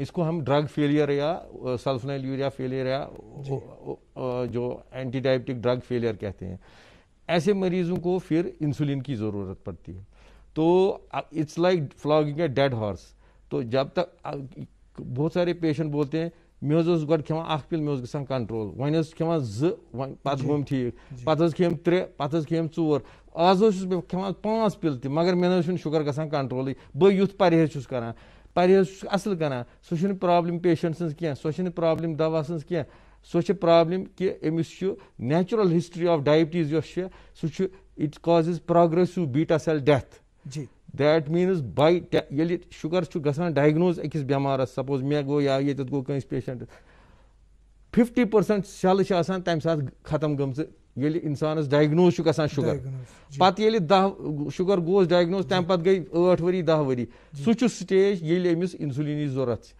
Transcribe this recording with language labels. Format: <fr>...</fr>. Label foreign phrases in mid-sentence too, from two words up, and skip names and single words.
<ur>اس کو ہم</ur> <en>drug failure</en> <ur>یا</ur> <en>sulfonylurea failure</en> <ur>یا جو</ur> <en>anti-diabetic drug failure</en> <ur>کہتے ہیں. ایسے مریضوں کو پھر انسولین کی ضرورت پڑتی ہے.</ur> <en>تو it's like flogging a dead horse.</en> <ur>تو جب تک بہت سارے پیشنٹ بولتے ہیں</ur> <ks>مے گۄڈٕ کھٮ۪وان 1 پِل مے گژھان کنٹرول وۄنۍ کھٮ۪وان 2 پتہٕ گوٚم ٹھیٖک پتہٕ کھٮ۪م 3 پتہٕ کھٮ۪م 4 آز چھُس بہٕ کھٮ۪وان 5 پِل تہِ مگر مےٚ چھُنہٕ شُگر گژھان کنٹرولٕے. بہٕ یُتھ پرہیز چھُس کران پرہیز چھُس اصل کران سُہ چھُنہٕ پرابلم پیشنٹ سٕنٛز کینٛہہ سۄ چھنہٕ پرابلم دوا سٕنٛز کینٛہہ سۄ چھِ پرابلم کہ أمِس چھُ</ks> <en>natural history of diabetes</en> <ks>یۄس چھِ سُہ چھُ</ks> <en>it causes progressive beta cell death. that means by</en> <ks>ییٚلہِ شُگر چھُ گژھان ڈایگنوز أکِس بیمارس سپوز مےٚ گوٚو یا ییٚتٮ۪تھ گوٚو کٲنٛسہِ پیشنٹس 50% سیلہٕ چھِ آسان تمہِ ساتہٕ ختم گٔمژٕ ییٚلہِ انسانس ڈایگنوز چھُ گژھان شُگر. پتہٕ ییٚلہِ 10 شُگر گوس ڈایگنوز تمہِ پتہٕ گٔے 8 ؤری 10 ؤری سُہ چھُ سٹیج ییٚلہِ أمِس انسولینٕچ ضروٗرت چھِ.</ks>